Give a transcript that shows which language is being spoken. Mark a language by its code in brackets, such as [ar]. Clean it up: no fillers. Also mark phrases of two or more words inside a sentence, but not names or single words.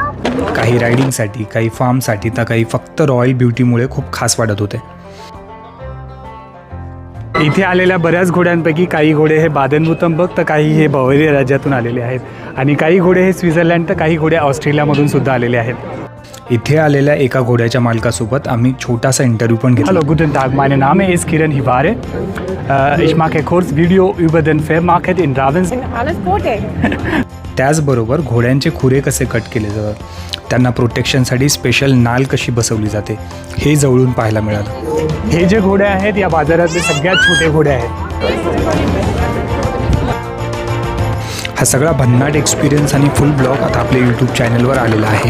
[mr] काही रायडिंगसाठी, काही फार्मसाठी, तर काही फक्त [en] royal beauty [mr] खूप खास वाटत होते। इथे आलेल्या बऱ्याच घोड्यांपैकी काही घोडे हे बादेन-वुर्तंबर्ग तर काही हे बवेरिया राज्यातून आलेले आहेत आणि काही घोडे हे स्वित्झर्लंड तर काही घोडे ऑस्ट्रेलियामधून सुद्धा आलेले आहेत। इथे आलेल्या एका घोड्याच्या मालकासोबत आम्ही छोटासा इंटरव्ह्यू पण घेतला। [de] Hallo, guten Tag, mein Name ist Kiran Hivare. Ich mache kurz Video über den Fair Market in Ravensburg. Alles Gute. [mr] त्याचबरोबर घोड्यांचे खुरे कसे कट केले जातात, त्यांना प्रोटेक्शनसाठी स्पेशल नाल कशी बसवली जाते हे जवळून पाहायला मिळालं। हे जे घोडे आहेत या बाजारातले सगळ्यात छोटे घोडे आहेत। हा सगळा भन्नाट एक्सपिरियन्स आणि [en] full blog [mr] आता आपल्या यूट्यूब चॅनलवर आलेला आहे।